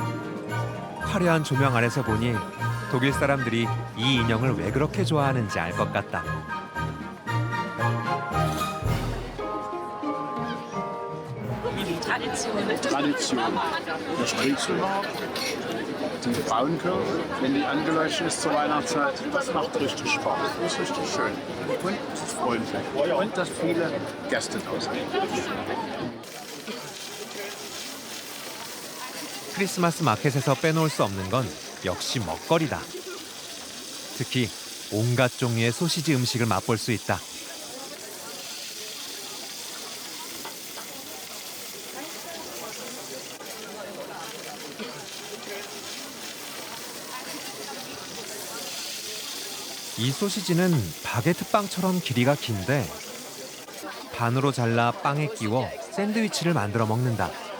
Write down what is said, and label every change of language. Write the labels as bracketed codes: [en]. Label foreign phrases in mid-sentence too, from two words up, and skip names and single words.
[ko] 화려한 조명 아래서 보니 독일 사람들이 이 인형을 왜 그렇게 좋아하는지 알 것 같다. [de] Tradition. Das Striezelmarkt, die Frauenkirche, wenn die angeleuchtet ist zur Weihnachtszeit, das macht richtig Spaß. Das ist richtig schön. Und es ist freundlich. Und dass viele Gäste da sind. [ko] 크리스마스 마켓에서 빼놓을 수 없는 건 역시 먹거리다. 특히 온갖 종류의 소시지 음식을 맛볼 수 있다. 이 소시지는 바게트 빵처럼 길이가 긴데 반으로 잘라 빵에 끼워 샌드위치를 만들어 먹는다.